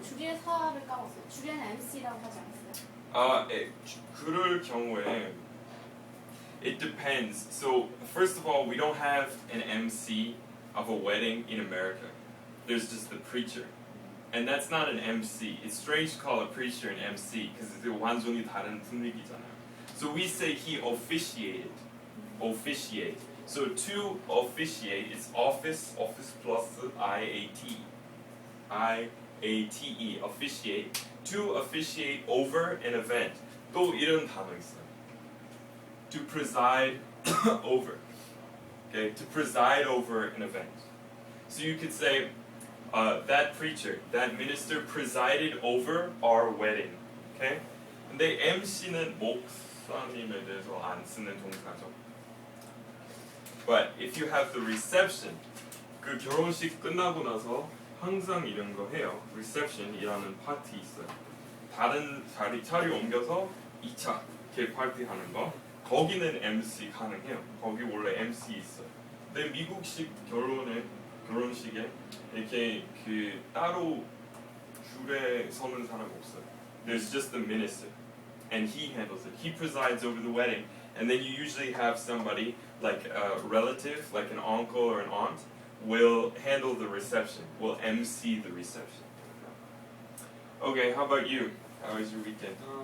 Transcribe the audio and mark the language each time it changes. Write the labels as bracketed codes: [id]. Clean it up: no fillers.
[ko] 주례 사업을 까먹었어요. 주례는 MC라고 하지 않았어요? 그럴 경우에 [en] it depends. So first of all, we don't have an MC of a wedding in America. There's just the preacher. And that's not an MC. It's strange to call a preacher an MC because it's [ko] 완전히 다른 분위기잖아요. [en] So we say he officiated. Officiate. So to officiate, it's office plus IAT. IATE, officiate. To officiate over an event. [ko] 또 이런 단어 있어요. [en] To preside over. Okay, to preside over an event. So you could say, that preacher, that minister presided over our wedding. Okay? [ko] 근데 MC는 목사님에 대해서 안 쓰는 동사죠. [en] But if you have the reception, [ko] 그 결혼식 끝나고 나서 항상 이런 거 해요. reception이라는 파티 있어요. 다른 자리 옮겨서 2차 케이크 파티 하는 거 거기는 MC 가능해요. 거기 원래 MC 있어요. 근데 미국식 결혼식에 이렇게 그 따로 줄에 서는 사람 없어요. [en] There's just the minister, and he handles it. He presides over the wedding, and then you usually have somebody like a relative, like an uncle or an aunt, will handle the reception, will MC the reception. Okay, how about you? How was your weekend?